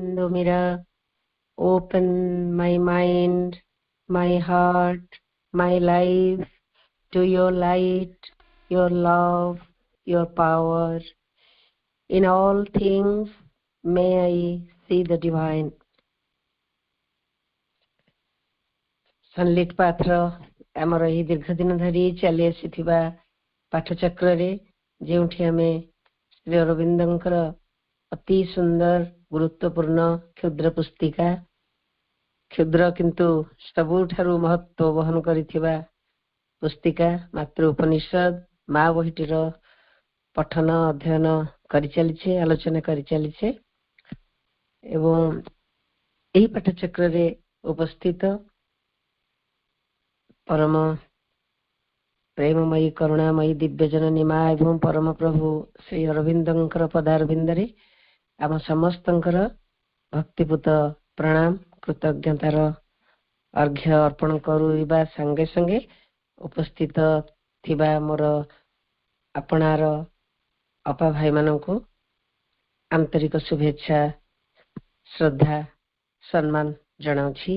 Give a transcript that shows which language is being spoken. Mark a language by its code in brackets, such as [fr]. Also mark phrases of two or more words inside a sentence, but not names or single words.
[en] Mira, open my mind, my heart, my life to your light, your love, your power. In all things, may I see the divine. Sunlit Patra, [or] ଆମର ଏହି ଦୀର୍ଘ ଦିନ ଧରି ଚାଲି ଆସିଥିବା ପାଠଚକ୍ରରେ ଯେଉଁଠି ଆମେ ଶ୍ରୀ ଅରବିନ୍ଦଙ୍କର ଅତି ସୁନ୍ଦର ଗୁରୁତ୍ୱପୂର୍ଣ୍ଣ କ୍ଷୁଦ୍ର ପୁସ୍ତିକା, କ୍ଷୁଦ୍ର କିନ୍ତୁ ସବୁଠାରୁ ମହତ୍ତ୍ୱ ବହନ କରିଥିବା ପୁସ୍ତିକା ମାତୃ ଉପନିଷଦ ମା ବହିଟିର ପଠନ ଅଧ୍ୟୟନ କରିଚାଲିଛେ, ଆଲୋଚନା କରିଚାଲିଛେ ଏବଂ ଏହି ପାଠଚକ୍ରରେ ଉପସ୍ଥିତ ପରମ ପ୍ରେମମୟୀ କରୁଣାମୟୀ ଦିବ୍ୟଜନନୀ ମାଁ ଏବଂ ପରମ ପ୍ରଭୁ ଶ୍ରୀ ଅରବିନ୍ଦଙ୍କର ପଦାରବିନ୍ଦରେ ଆମ ସମସ୍ତଙ୍କର ଭକ୍ତିପୂତ ପ୍ରଣାମ କୃତଜ୍ଞତାର ଅର୍ଘ୍ୟ ଅର୍ପଣ କରୁଆ ସଙ୍ଗେ ସଙ୍ଗେ ଉପସ୍ଥିତ ଥିବା ମୋର ଆପଣାର ଅପା ଭାଇ ମାନଙ୍କୁ ଆନ୍ତରିକ ଶୁଭେଚ୍ଛା ଶ୍ରଦ୍ଧା ସମ୍ମାନ ଜଣାଉଛି।